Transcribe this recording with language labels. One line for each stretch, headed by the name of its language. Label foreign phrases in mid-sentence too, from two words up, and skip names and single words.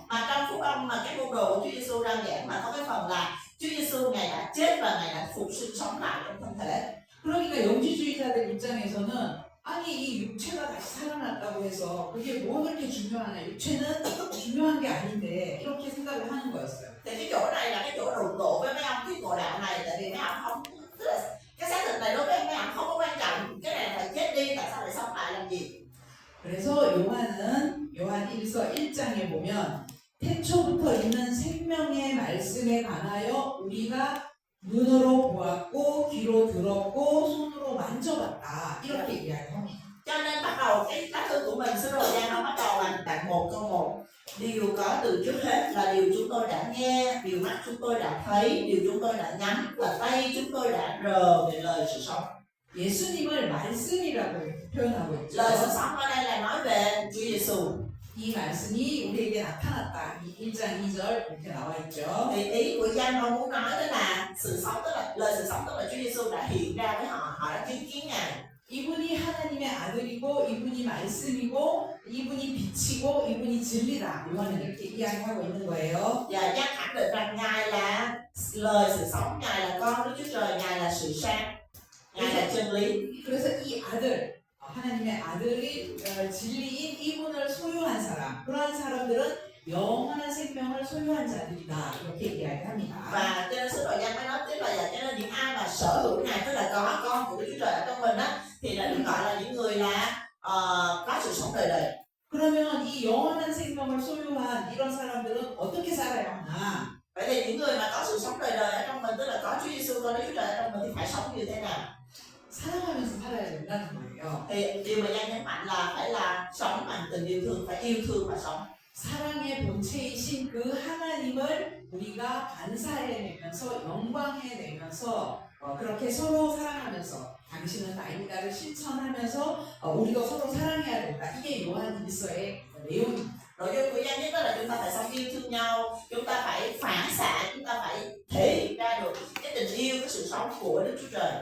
Vietnamese: Mà trong phúc âm mà các môn đồ của Chúa Giêsu đang giảng mà có cái phần là Chúa Giêsu Ngài đã chết và Ngài đã phục sinh sống lại trong thân thể.
Korean: 그러니까 영지주의자들 입장에서는 아니 이 육체가 다시 살아났다고 해서 그게 뭐가 그렇게 중요하냐, 육체는 중요한 게 아닌데 이렇게 생각을 하는 거였어요.
Vietnamese: Thì cái chỗ này là cái chỗ đụng độ với mấy ông thuyết ngộ đạo này, tại vì mấy ông không, tức là cái xác thịt này đối với mấy ông không có quan trọng, cái này phải chết đi, tại sao lại sống lại làm gì?
Korean: 그래서 요한 1서 1장에 보면 태초부터 있는 생명의 말씀에 관하여 우리가 눈으로 보았고 귀로 들었고 손으로 만져봤다 이렇게 이야기합니다.
Vietnamese: Cho nên bắt đầu cái lá thư của mình, sứ đồ Giăng nó bắt đầu là đoạn 1 câu 1. Điều có từ trước hết là điều chúng tôi đã nghe, điều mắt chúng tôi đã thấy, điều chúng tôi đã nhắm và tay chúng tôi đã rờ về lời sự sống.
Korean: 예수님을 말씀이라고 표현하고 있죠.
Vietnamese: Lời sự sống ở đây là nói về Chúa Giêsu.
Korean: 이 말씀이 우리에게 나타났다. 1장 2절 이렇게 나와 있죠.
Vietnamese: Thì ý của Giăng ông muốn nói đó là sự sống, tức là lời sự sống, tức là Chúa Giêsu đã hiện ra với họ, họ đã chứng kiến Ngài.
Korean: 이분이 하나님의 아들이고 이분이 말씀이고 이분이 빛이고 이분이 진리다. 요한은 이렇게 이야기하고 있는 거예요.
Vietnamese: Và Giăng khẳng định rằng Ngài là lời sự sống, Ngài là con Đức Chúa Trời, Ngài là sự sáng, Ngài là chân lý.
Korean: 그래서 이 아들, 하나님의 아들이 진리인 이분을 소유한 사람, 그러한 사람들은 영원한 생명을 소유한 자들이다. 이렇게 이야기합니다.
Vietnamese: Và cho nên sứ đồ Giăng mới nói tiếp là cho nên những ai mà sở hữu Ngài, tức là có con của Đức Chúa Trời ở trong mình á, thì đã được gọi là những người là có sự sống đời đời.
Korean: 그러면 이 영원한 생명을 소유한 이런 사람들은 어떻게 살아야 하나?
Vietnamese: Vậy thì những người mà có sự sống đời đời ở trong mình, tức là có Chúa Giêsu, có Đức Chúa Trời ở trong mình thì phải sống như thế nào?
Korean: 사랑하면서 살아야 된다는 거예요.
Vietnamese: Thì điều mà Giăng nhấn mạnh là phải là sống bằng tình yêu thương, phải yêu thương và sống.
Korean: 사랑의 본체이신 그 하나님을 우리가 반사해내면서 영광해내면서 그렇게 서로 사랑하면서 당신은 나입니다를 실천하면서 우리가 서로 사랑해야 된다. 이게 요한 1서의 내용입니다.
Vietnamese: Nội dung của Giăng nhất đó là chúng ta phải sống yêu thương nhau, chúng ta phải phản xạ, chúng ta phải thể hiện ra được cái tình yêu, cái sự sống của Đức Chúa Trời.